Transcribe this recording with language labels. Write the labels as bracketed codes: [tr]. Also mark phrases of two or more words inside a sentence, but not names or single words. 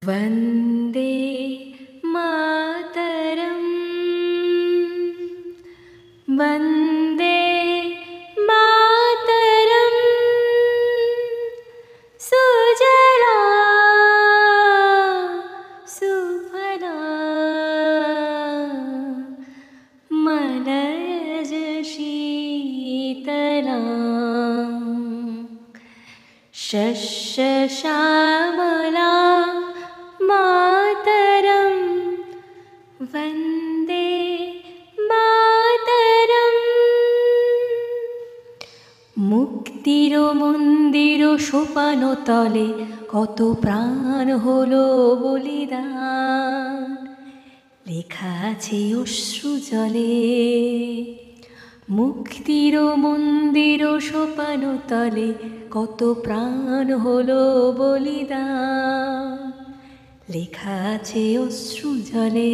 [sa] वन्दे मातरम् वन्दे मातरम् सुजला सुफला मलयज शीतला शस्यश्यामला मातरं वन्दे मातरम्। [bn] মুক্তির মন্দির সোপানো তলে কত প্রাণ হলো বলিদান, লেখা আছে অশ্রু জলে। মুক্তির মন্দির সোপানো তলে কত প্রাণ হলো বলিদান, লেখা আছে অশ্রু জলে।